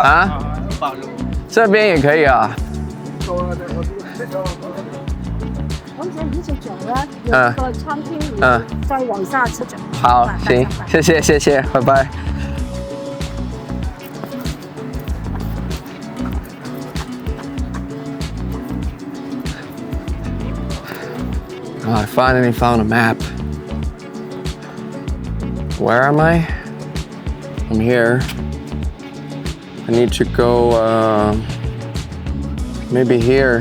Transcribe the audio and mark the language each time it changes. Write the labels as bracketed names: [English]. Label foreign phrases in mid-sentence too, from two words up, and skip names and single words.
[Chinese] 啊？這邊也可以啊。我想一直走啦，有個餐廳，再往下吃走。好，行，謝謝謝謝，拜拜。 [English] Oh, I finally found a map. Where am I? I'm here. I need to go, maybe here.